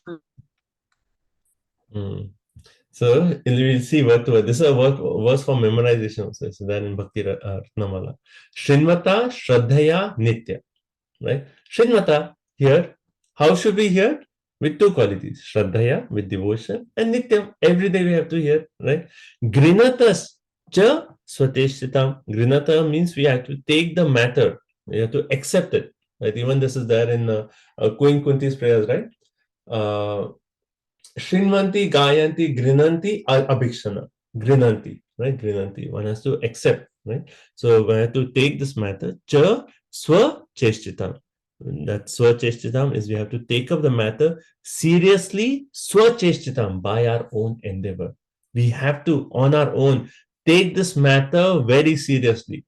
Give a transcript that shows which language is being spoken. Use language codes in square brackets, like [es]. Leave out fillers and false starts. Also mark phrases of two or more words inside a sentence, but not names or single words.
[en] So we'll see word to word. This is a verse for memorization also. So that in Bhakti Ratnamala. [sa] शृण्वता श्रद्धया नित्यम्. [en] Right? Srinmata, here. How should we hear? With two qualities. Shraddhaya, with devotion, and Nityam. Every day we have to hear. Right? [sa] गृणतः च स्वचेष्टितम्. [en] Grinata means we have to take the matter. We have to accept it. Right? Even this is there in Queen Kunti's prayers, right? [sa] शृण्वन्ति गायन्ति गृणन्ति अभीक्ष्णशः. Grinanti, right? Grinanti. [en] One has to accept, right? So we have to take this matter. [sa] च स्व चेष्टितम्. [en] That [sa] स्व चेष्टितम् [en] is we have to take up the matter seriously, [sa] स्व चेष्टितम्, [en] by our own endeavor. We have to, on our own, take this matter very seriously.